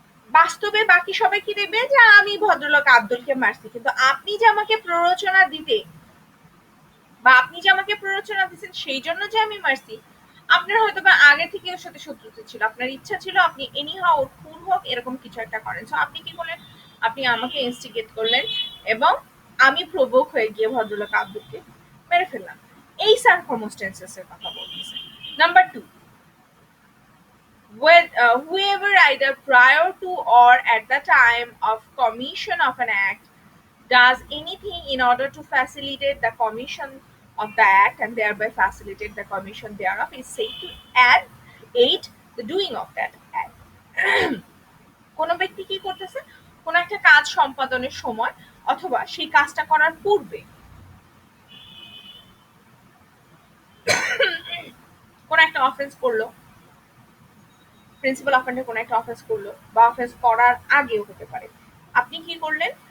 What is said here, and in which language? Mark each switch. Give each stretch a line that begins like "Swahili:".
Bangla: বাস্তবে বাকি সবাই কি দেখবে? যে আমি ভদ্রলোক আব্দুলকে মারছি, কিন্তু আপনি যে আমাকে প্ররোচনা দিতে বা আপনি যে আমাকে প্ররোচনা দিচ্ছেন সেই জন্য যে আমি মারছি, আপনার হয়তো বা আগে থেকে ওর সাথে শত্রুতা ছিল, আপনার ইচ্ছা ছিল আপনি এনিহাও ওর খুন হোক এরকম কিছু একটা করেন। সো আপনি কি করলেন? আপনি আমাকে ইনস্টিগেট করলেন এবং আমি প্রভোক হয়ে গিয়ে ভদ্রলোক আব্দুলকে মেরে ফেললাম। এই সার্কামস্টেন্সেস এর কথা বলতেছে।
English: Number two, whoever either prior to or at the time of commission of an act does anything in order to facilitate the commission of the act and thereby facilitate the commission thereof is said to aid the doing of that act।
Bangla: কোনো ব্যক্তি কি করতেছে? কোনো একটা কাজ সম্পাদনের সময় অথবা সেই কাজটা করার পূর্বে কোনো একটা অফেন্স করলো, প্রিন্সিপাল অফেন্ডার কোনো একটা অফেন্স করলো বা অফেন্স করার আগেও হতে পারে, আপনি কি করলেন?